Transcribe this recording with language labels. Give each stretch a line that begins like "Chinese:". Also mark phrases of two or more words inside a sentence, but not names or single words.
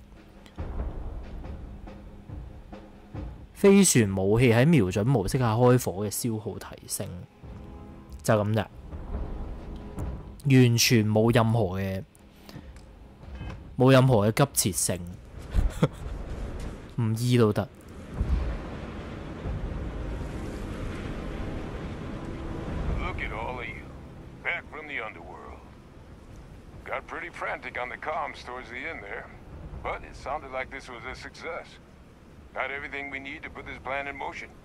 Cantonese: 飛船武器喺瞄準模式下開火嘅消耗提升，就咁咋，完全冇任何嘅急切性，唔醫都得。
English: Look at all of you, back from the underworld. Got pretty frantic on the comms towards the end there, but it sounded like this was a success. Got everything we need to put this plan in motion.